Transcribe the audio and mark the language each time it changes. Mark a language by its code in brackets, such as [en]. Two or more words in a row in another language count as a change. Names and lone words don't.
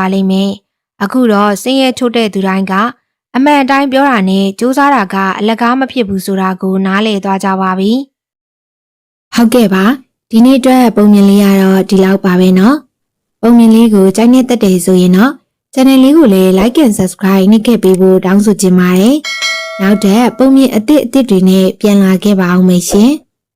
[my] လိမ့်မယ်အခုတော့စင်းရဲထုတ်တဲ့သူတိုင်းကအမှန်တိုင်းပြောတာနဲ့ကြိုးစားတာကအလကားမဖြစ်ဘူးဆိုတာကိုနားလည်သွားကြပါပြီဟုတ်ကဲ့ပါဒီနေ့အတွက်ပုံမြင်လေးကတော့ဒီလောက်ပါပဲเนาะပုံမြင်လေးကိုကြိုက်နေတတ်တယ်ဆိုရင်တော့ channel လေးကိုလည်း [en] like and subscribe [my] နှိပ်ခဲ့ပေးဖို့တောင်းဆိုချင်ပါတယ်နောက်ထပ်ပုံမြင်အသစ်တွေနဲ့ပြန်လာခဲ့ပါအောင်မယ်ရှင်